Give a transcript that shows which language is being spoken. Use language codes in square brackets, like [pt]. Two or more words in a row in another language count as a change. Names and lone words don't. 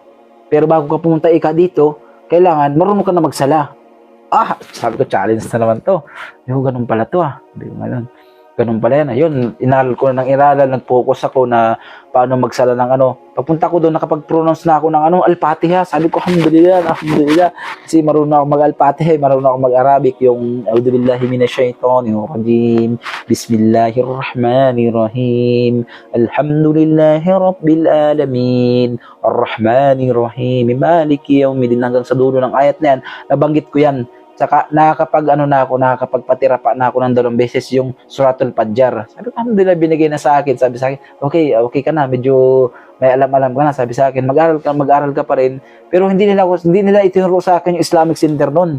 [tl] Pero bago ka pumunta dito, kailangan marunong ka na magsala. Sabi ko, challenge na naman to. Yung ganun pala to. Hindi ko ganun. Ganun pala yan. Ayun, inaral ko na ng iraral, nag-focus ako na paano magsala ng ano. Pagpunta ko doon, nakapag-pronounce na ako ng ano, Al-Fatiha. Sabi ko, alhamdulillah, alhamdulillah. Kasi marunong ako mag-Al-Fatiha, marunong ako mag-Arabic. Yung, [ar] أعوذ بالله من الشيطان الرجيم. بسم الله الرحمن الرحيم الحمد لله رب العالمين. الرحمن الرحيم مالك يوم الدين. [tl] Hanggang sa dulo ng ayat na yan, nabanggit ko yan. Saka nakakapagpatira pa na ako ng 2 beses yung Suratul Fajr. Sabi ko, alhamdulillah, binigay na sa akin. Sabi sa akin, okay ka na, medyo may alam-alam ka na. Sabi sa akin, mag-aral ka pa rin. Pero hindi nila itinuro sa akin yung Islamic Center noon.